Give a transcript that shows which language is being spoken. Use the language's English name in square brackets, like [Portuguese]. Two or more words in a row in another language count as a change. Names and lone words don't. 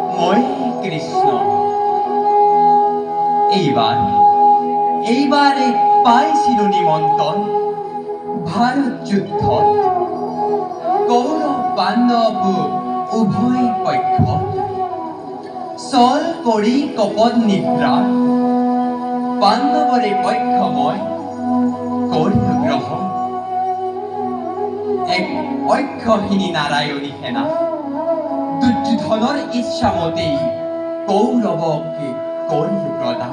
[Assamese] জয় কৃষ্ণ। এইবারে পাইছিল নিমন্ত্রণ ভারত যুদ্ধ, কৌরব পাণ্ডব উভয় পক্ষ চল কৰি কপট নিদ্ৰা, পাণ্ডবৰে পক্ষময় কৰিল গ্ৰহণ। এক অক্ষহীনী নারায়ণী সেনা দুৰ্যোধনৰ ইচ্ছামতে কৌৰৱক কৰিল প্ৰদান।